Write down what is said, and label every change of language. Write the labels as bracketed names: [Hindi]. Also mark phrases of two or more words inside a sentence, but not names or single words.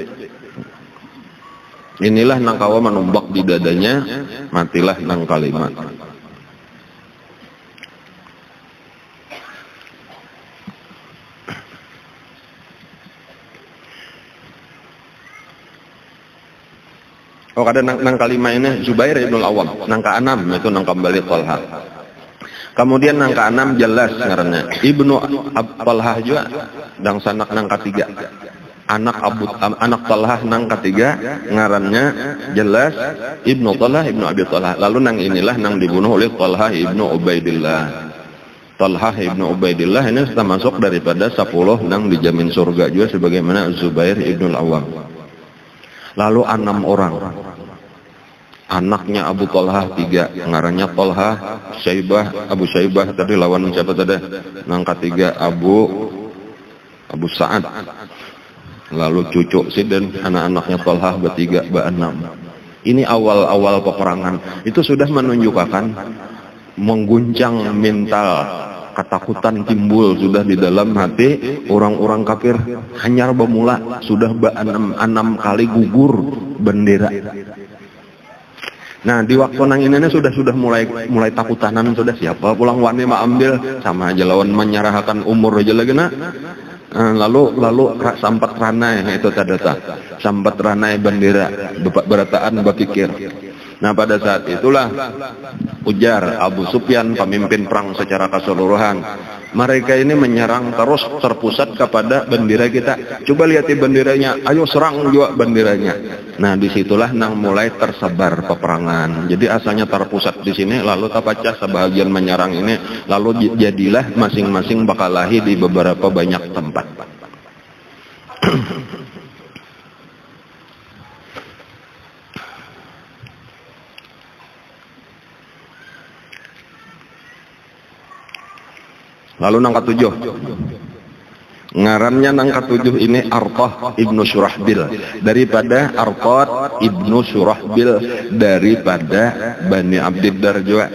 [Banjar] Inilah nang kawa menumbak di dadanya, matilah nang kalimat. Oh kada nang kalimat ini Zubair ibn al-Awwam, nang ke-6 itu nang kembali Talha. Kemudian nang ke-6 jelas ngarannya ibnu Talha juga dan sanak nang ke-3. Anak Talha nang ke-3 ngarannya jelas ibnu Talha ibnu Abi Talha. Lalu nang inilah nang dibunuh oleh Talha ibnu Ubaidillah. Talha ibnu Ubaidillah ini sudah masuk daripada 10 nang dijamin surga juga sebagaimana Zubair ibn al-Awwam. Lalu 6 orang. Anaknya Abu Talha 3, ngarannya Talha, Abu Syaibah tadi lawan siapa tadi? Nang ke-3 Abu Sa'ad. Lalu cucu Sidin, anak-anaknya Talha bertiga, be-6. Ini awal-awal peperangan. Itu sudah menunjukkan mengguncang mental, ketakutan timbul sudah di dalam hati orang-orang kafir. Hanyar bermula sudah 6 kali gugur bendera. Nah di waktu nang ini sudah mulai takutanan sudah, siapa pulang wani mak ambil sama aja lawan menyerahkan umur aja lagi nak. Lalu sampat ranai itu tadata, sampat ranai bendera berataan berpikir. Nah pada saat itulah ujar Abu Sufyan, pemimpin perang secara keseluruhan, mereka ini menyerang terus terpusat kepada bendera kita. Coba lihat benderanya, ayo serang juga benderanya. Nah disitulah nang mulai tersebar peperangan. Jadi asalnya terpusat di sini, lalu terpecah sebahagian menyerang ini, lalu jadilah masing-masing bakalahi di beberapa banyak tempat. Lalu nang ke-7 ngarannya nang ke-7 ini Arqah ibnu Surahbil, daripada Arqah ibnu Surahbil daripada Bani Abdiddar juga.